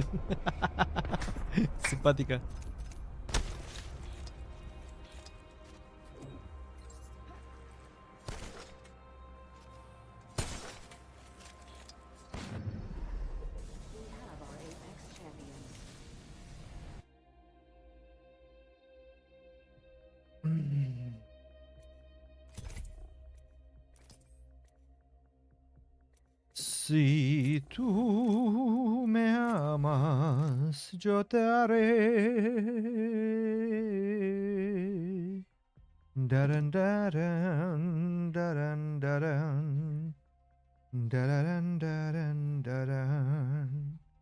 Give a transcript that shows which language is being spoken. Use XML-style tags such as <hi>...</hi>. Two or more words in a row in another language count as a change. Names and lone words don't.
<es>Simpática.</es> <en>We have our Apex champion.</en> <es>Si tú me amas, yo te haré. Daran, daran, daran, daran. Daran, daran, daran.</es>